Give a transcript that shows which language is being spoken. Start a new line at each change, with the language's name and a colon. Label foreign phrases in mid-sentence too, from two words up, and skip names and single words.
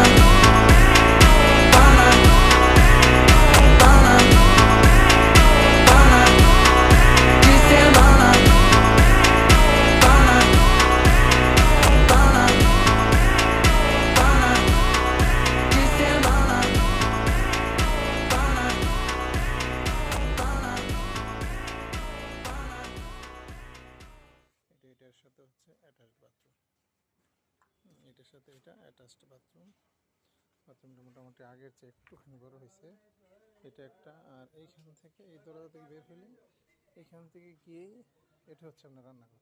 Bangla: Pana, pana, pana, de semana. Pana, pana, pana, de semana. Pana, pana, এটার সাথে হচ্ছে অ্যাটাচ বাথরুম, এটার সাথে এটা অ্যাটাচড বাথরুম। বাথরুমটা মোটামুটি আগের চেয়ে একটুখানি বড় হয়েছে। এটা একটা, আর এইখান থেকে এই দরজা থেকে বের হলে এইখান থেকে গিয়েই এটা হচ্ছে আপনার রান্নাঘর।